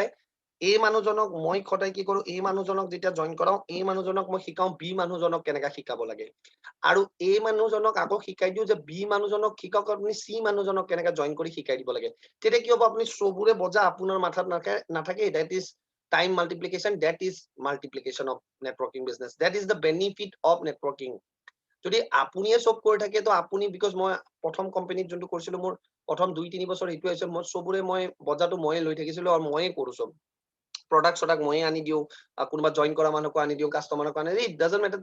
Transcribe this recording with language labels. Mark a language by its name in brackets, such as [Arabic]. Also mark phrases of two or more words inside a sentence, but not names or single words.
[Assamese] এই মানুহজনক মই সদায় কি কৰো, এই মানুহজনক যেতিয়া জইন কৰাও, এই মানুহজনক মই শিকাও বি মানুহজনক কেনেকা শিকাব লাগে। আৰু এই মানুহজনক আকৌ শিকাই দিও যে বি মানুহজনক শিকাওক, আপুনি চি মানুহজনক কেনেকা জইন কৰি শিকাই দিব লাগে। তেতিয়া কি হ'ব, আপুনি চবৰে বজা আপোনাৰ মাথাত নাথাকে। [English] That is time multiplication, that is multiplication of networking business, That is the benefit of networking. [Assamese] যদি আপুনিয়ে চব কৰি থাকে, তো আপুনি, বিকজ মই প্ৰথম কোম্পানীত যোনটো কৰিছিলো, মোৰ প্ৰথম 2-3 বছৰ এইটো হৈছে, মই চবৰে বজাটো ময়ে লৈ থাকিছিলো আৰু ময়ে কৰো চব। প্ৰডাক্ট চডাক্ট ময়ে আনি দিওঁ, কোনোবা জইন কৰা মানুহকো আনি দিওঁ, কাষ্টমাৰকো আনি দিওঁ, [English] it doesn't matter.